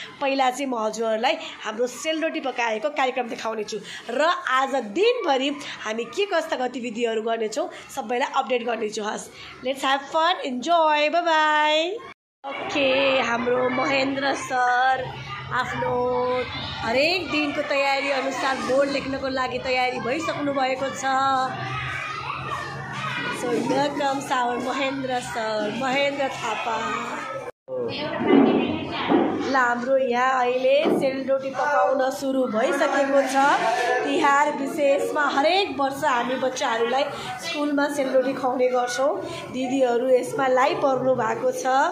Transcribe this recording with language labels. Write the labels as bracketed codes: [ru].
[ne] पहिला चाहिँ म हजुरहरूलाई हाम्रो सेलरोटी पकाएको कार्यक्रम देखाउने छु र आज दिनभरि हामी के कस्ता गतिविधिहरू गर्नेछौं सबैलाई अपडेट गर्नेछु। हस्, [en] Let's have fun, enjoy, bye bye. [ne] Okay, हाम्रो महेन्द्र सर आफ्नो हरेक दिनको तयारी अनुसार बोर्ड लेख्नको लागि तयारी भइसक्नु भएको छ। [en] So here comes our Mahendra sir, Mahendra Thapa. [ne] ल, हाम्रो यहाँ अहिले सेलरोटी पकाउन सुरु भइसकेको छ। तिहार विशेषमा हरेक वर्ष हामी बच्चाहरूलाई स्कुलमा सेलरोटी खुवाउने गर्छौं। दिदीहरू यसमा लागिपर्नु भएको छ।